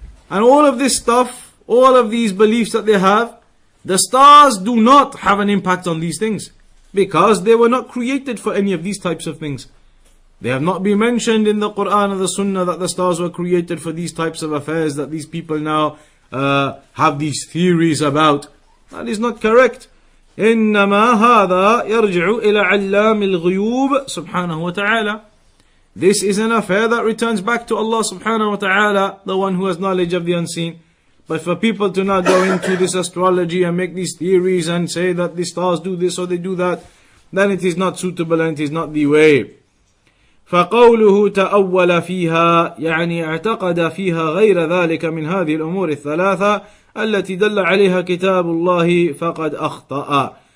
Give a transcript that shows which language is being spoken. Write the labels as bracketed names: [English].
[English] And all of this stuff, all of these beliefs that they have, the stars do not have an impact on these things, because they were not created for any of these types of things. They have not been mentioned in the Quran or the Sunnah that the stars were created for these types of affairs that these people now have these theories about. That is not correct. [Arabic] إنما هذا يرجع إلى علام الغيوب سبحانه وتعالى. [English] This is an affair that returns back to Allah subhanahu wa ta'ala, the one who has knowledge of the unseen. But for people to not go into this astrology and make these theories and say that the stars do this or they do that, then it is not suitable and it is not the way. [Arabic] فقوله تأول فيها يعني اعتقد فيها غير ذلك من هذه الأمور الثلاثة التي دل عليها كتاب الله فقد أخطأ.